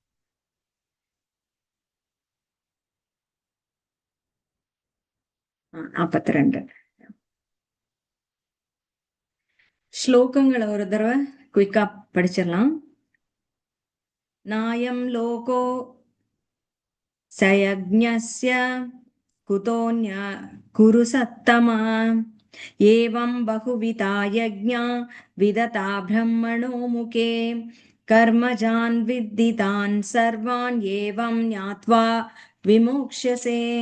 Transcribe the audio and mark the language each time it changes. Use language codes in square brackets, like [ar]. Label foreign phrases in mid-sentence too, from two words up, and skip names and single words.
[ta] ஆ, 42 ஸ்லோகங்களை ஒரு தடவை குயிக்கா படிச்சிடலாம். [sa] नायम् लोको सयज्ञस्य कुतोऽन्य कुरु सत्तमा एवं बहुविधा यज्ञा विदता ब्रह्मणो मुखे कर्मजान् विद्धितान् सर्वान् एवं ज्ञात्वा विमोक्ष्यसे।